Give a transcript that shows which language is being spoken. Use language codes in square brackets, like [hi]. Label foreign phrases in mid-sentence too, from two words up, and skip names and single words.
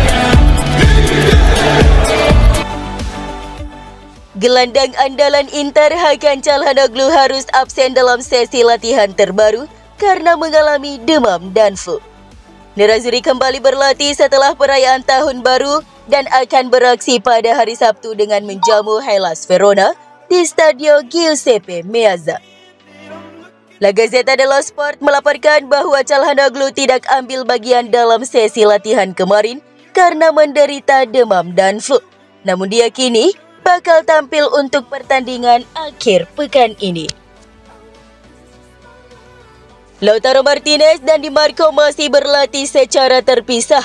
[id] Gelandang andalan Inter Hakan Çalhanoğlu harus absen dalam sesi latihan terbaru karena mengalami demam dan flu. Nerazzurri kembali berlatih setelah perayaan Tahun Baru dan akan beraksi pada hari Sabtu dengan menjamu Hellas Verona di Stadio Giuseppe Meazza. La Gazzetta dello Sport melaporkan bahwa Çalhanoğlu tidak ambil bagian dalam sesi latihan kemarin karena menderita demam dan flu. Namun diyakini bakal tampil untuk pertandingan akhir pekan ini. Lautaro Martinez dan Di Marco masih berlatih secara terpisah.